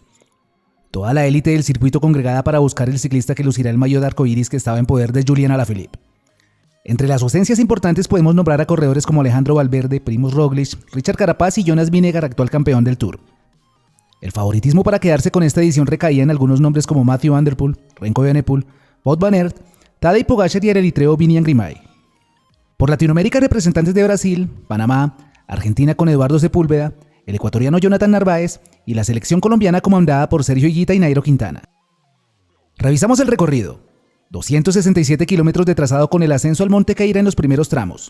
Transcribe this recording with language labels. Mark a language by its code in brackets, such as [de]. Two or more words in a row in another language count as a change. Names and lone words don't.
[es] Toda la élite del circuito congregada para buscar el ciclista que lucirá el maillot arcoíris que estaba en poder de Julian Alaphilippe. Entre las ausencias importantes podemos nombrar a corredores como Alejandro Valverde, Primož Roglič, Richard Carapaz y Jonas Vingegaard, actual campeón del Tour. El favoritismo para quedarse con esta edición recaía en algunos nombres como Mathieu van der Poel, Remco Evenepoel, Wout van Aert, Tadej Pogačar y el eritreo Biniam Girmay. Por Latinoamérica, representantes de Brasil, Panamá, Argentina con Eduardo Sepúlveda, el ecuatoriano Jonathan Narváez y la selección colombiana comandada por Sergio Higuita y Nairo Quintana. Revisamos el recorrido. 267 kilómetros de trazado con el ascenso al Monte Caira en los primeros tramos.